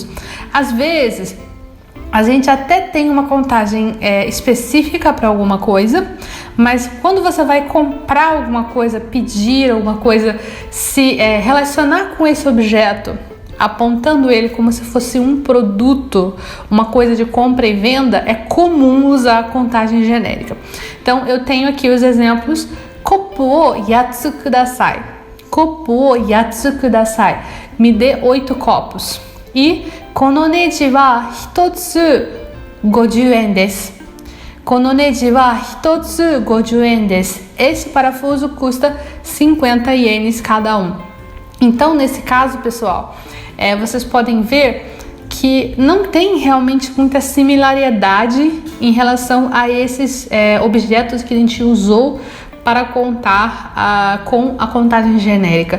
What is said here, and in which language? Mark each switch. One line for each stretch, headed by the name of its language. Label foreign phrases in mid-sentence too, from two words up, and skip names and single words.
Portuguese: Às vezes a gente até tem uma contagem específica para alguma coisa, mas quando você vai comprar alguma coisa, pedir alguma coisa, se relacionar com esse objeto, apontando ele como se fosse um produto, uma coisa de compra e venda, é comum usar a contagem genérica. Então eu tenho aqui os exemplos.
Japanese: コップを八つください. コップを八つください.
Portuguese: Me dê 8 copos.
Japanese: E このネジは一つ50円です. このネジは一つ50円です.
Portuguese: Esse parafuso custa 50 ienes cada um. Então, nesse caso, pessoal, vocês podem ver que não tem realmente muita similaridade em relação a esses objetos que a gente usou para contar com a contagem genérica.